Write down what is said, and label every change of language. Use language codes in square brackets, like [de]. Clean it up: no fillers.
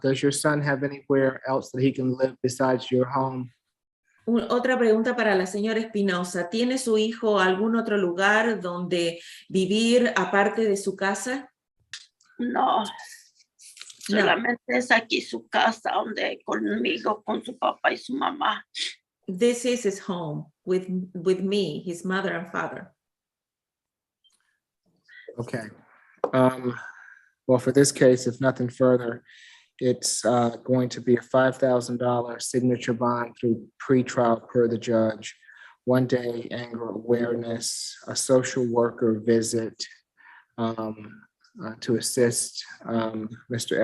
[en] Does your son have anywhere else that he can live besides your home? [es] Otra pregunta para la señora Espinosa. ¿Tiene su hijo algún otro lugar donde vivir aparte de su casa? No, solamente es aquí su casa, donde conmigo, con su papá y su mamá. [en] This is his home with me, his mother and father. Okay. Well, for this case, if nothing further, it's going to be a $5,000 signature bond through pretrial per the judge, 1 day anger awareness, a social worker visit to assist Mr.